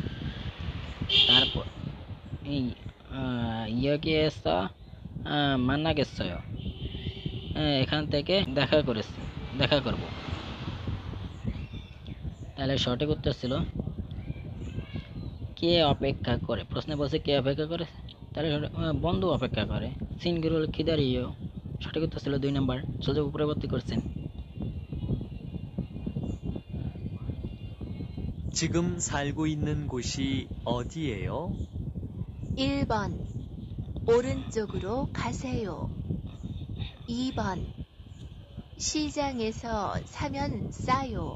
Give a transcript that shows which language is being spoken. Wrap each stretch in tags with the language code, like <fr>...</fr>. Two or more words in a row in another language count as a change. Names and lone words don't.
<bn>তারপর এই</bn> <ko>여기에서 만나겠어요,</ko> <bn>এখান থেকে দেখা করব। তাহলে সঠিক উত্তর ছিল কে অপেক্ষা করে। প্রশ্নে বলছে কে অপেক্ষা করে, তাহলে বন্ধু অপেক্ষা করে।</bn> <ko>친구를 기다려요,</ko> <bn>সঠিক উত্তর ছিল 2 নাম্বার। চলে পরবর্তী করছেন।</bn> <ko>지금 살고 있는 곳이 어디예요? 1번 오른쪽으로 가세요. 2번 시장에서 사면 싸요.</ko>